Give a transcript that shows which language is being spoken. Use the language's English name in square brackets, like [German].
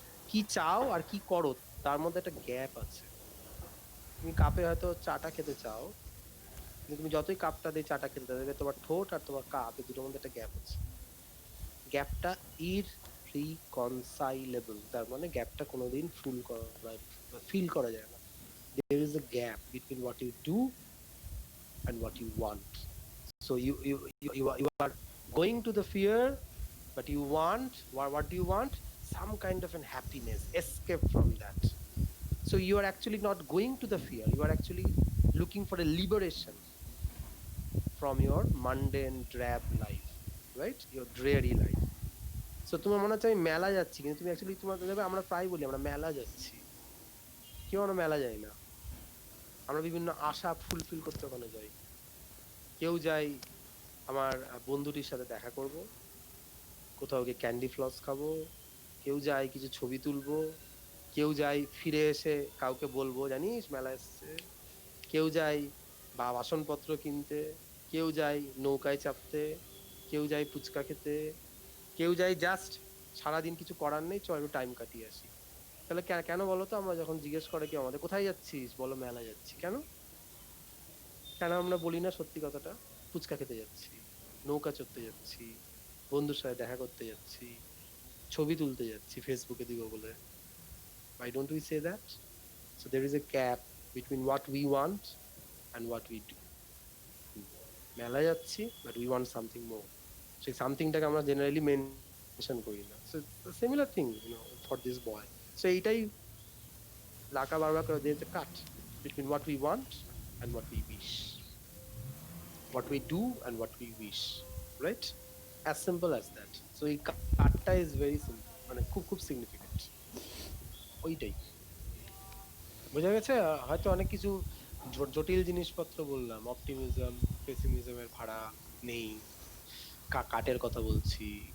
[Bangla] কি চাও আর কি করো তার মধ্যে একটা গ্যাপ আছে। তুমি কাপে হয়তো চাটা খেতে চাও, কিন্তু তুমি যতই কাপটা দিয়ে চাটা খেতে দেবে, তোমার ঠোঁট আর তোমার কাপ এই দুটোর মধ্যে একটা গ্যাপ আছে। গ্যাপটা ইররিকনসাইলেবল, তার মানে গ্যাপটা কোনোদিন ফিল করা যায় না। [English] there is a gap between what you do and what you want. So you are going to the fear, but you want what do you want? Some kind of an happiness, escape from that. So you are actually not going to the fear, you are actually looking for a liberation from your mundane drab life, right? Your dreary life. [Bangla] So তোমার মনে হচ্ছে আমি মেলা যাচ্ছি, কিন্তু তুমি actually তোমার দেখবে আমরা প্রায় বলি আমরা মেলা যাচ্ছি, কেউ আমরা মেলা যাই না। আমরা বিভিন্ন আশা ফুলফিল করতে ওখানে যাই। কেউ যাই আমার বন্ধুটির সাথে দেখা করব, কোথাও গিয়ে ক্যান্ডি ফ্লস খাবো, কেউ যাই কিছু ছবি তুলবো, কেউ যাই ফিরে এসে কাউকে বলবো জানিস মেলা এসছে, কেউ যাই বা বাসনপত্র কিনতে, কেউ যাই নৌকায় চাপতে, কেউ যাই ফুচকা খেতে, কেউ যাই জাস্ট সারাদিন কিছু করার নেই, চল একটু টাইম কাটিয়ে আসি। তাহলে কেন বলো তো, আমরা যখন জিজ্ঞেস করে কেউ আমাদের কোথায় যাচ্ছিস, বলো মেলা যাচ্ছি, কেন কেন আমরা বলি না সত্যি কথাটা? ফুচকা খেতে যাচ্ছি, নৌকা চড়তে যাচ্ছি, বন্ধুর সাথে দেখা করতে যাচ্ছি, ছবি তুলতে যাচ্ছি ফেসবুকে দিব বলে। [English] Why don't we say that? So there is a gap between what we want and what we do. [Bangla] মেলা যাচ্ছি [English] but we want something more. [Bangla] সেই সামথিংটাকে আমরা জেনারেলি মেনশন করি না। [English] So the similar thing, for this boy. So [Bangla] এইটাই লাকা বারবার করে দিয়েছে, [English] Cut between what we want and what we wish, what we do and what we wish, right? As simple as that. [Bangla] So এই কাটটা [English] is very simple, [Bangla] মানে খুব significant. ওইটাই বোঝা গেছে। হয়তো অনেক কিছু জটিল জিনিসপত্র বললাম, অপটিমিজম পেসিমিজমের ভাড়া নেই, কাটের কথা বলছি।